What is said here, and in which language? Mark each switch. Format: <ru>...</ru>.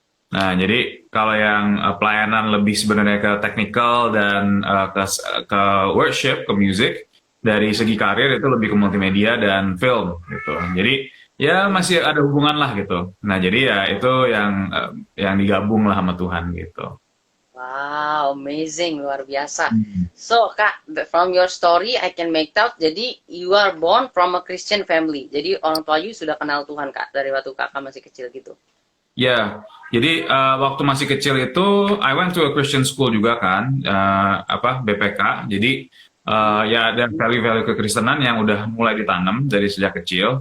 <id>Nah, jadi kalau yang pelayanan lebih sebenarnya ke technical dan ke worship, ke music, dari segi karir itu lebih ke multimedia dan film gitu. Jadi ya masih ada hubungan lah gitu. Nah, jadi ya itu yang digabung lah sama Tuhan gitu. Wow, amazing, luar biasa.</id> <en>So, Kak, from your story, I can make out,</en> <id>jadi</id> <en>you are born from a Christian family.</en> <id>Jadi orang tua you sudah kenal Tuhan, Kak, dari waktu Kakak masih kecil gitu. Ya, jadi waktu masih kecil itu</id> <en>I went to a Christian school</en> <id>juga kan, BPK. Jadi ya ada value-value kekristenan yang udah mulai ditanam dari sejak kecil.</id>